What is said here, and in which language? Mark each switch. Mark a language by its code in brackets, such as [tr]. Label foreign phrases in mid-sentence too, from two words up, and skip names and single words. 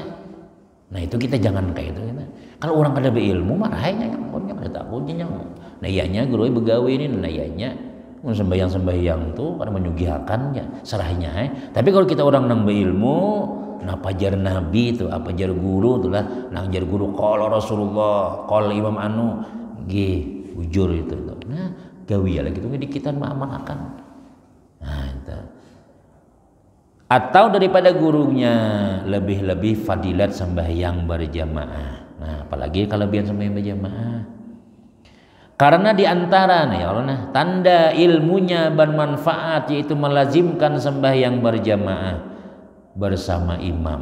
[bjn] Nah itu kita jangan kayak itu. Kalau orang kada berilmu marahnya yang punya kada takutnya. Nah ianya guru begawe ini, nah ianya sembahyang tuh karena menyugihakan ya serahnya. Tapi kalau kita orang nang berilmu, nah pajar Nabi itu, apa jar guru itulah, nang jar guru [ar] qala Rasulullah, qala Imam [bjn] anu, ujur itu tuh. Nah gawi lagi tuh dikitan mengamalkan. Nah itu. Atau daripada gurunya lebih fadilat sembahyang berjamaah. Nah apalagi kelebihan sembahyang berjamaah. Karena diantara nih Allah nah tanda ilmunya bermanfaat yaitu melazimkan sembahyang berjamaah bersama imam.